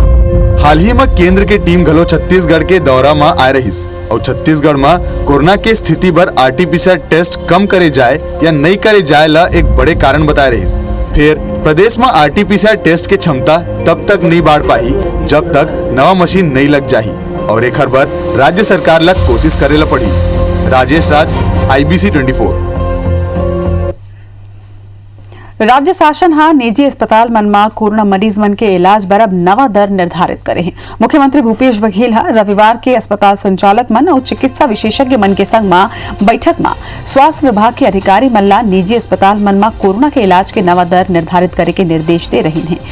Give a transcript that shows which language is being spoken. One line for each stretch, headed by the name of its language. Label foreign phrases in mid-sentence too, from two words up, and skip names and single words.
Chhattisgarhi: हाल ही में केंद्र के टीम घलो छत्तीसगढ़ के दौरा में आ रही और छत्तीसगढ़ में कोरोना के स्थिति पर RT-PCR टेस्ट कम करे जाए या नहीं करे जाए ला एक बड़े कारण बता रही। फिर प्रदेश में RT-PCR टेस्ट की क्षमता तब तक नहीं बढ़ पाई जब तक नवा मशीन नहीं लग जाही और एक हर बार राज्य सरकार लग कोशिश करेला पड़ी। राजेश राज, IBC 24। राज्य शासन हा निजी अस्पताल मन में कोरोना मरीज मन के इलाज बर अब नवा दर निर्धारित करे हैं। मुख्यमंत्री भूपेश बघेल हा रविवार के अस्पताल संचालक मन और चिकित्सा विशेषज्ञ मन के संग में बैठक में स्वास्थ्य विभाग के अधिकारी मन ला निजी अस्पताल मन में कोरोना के इलाज के नवा दर निर्धारित करे के निर्देश दे रही हैं।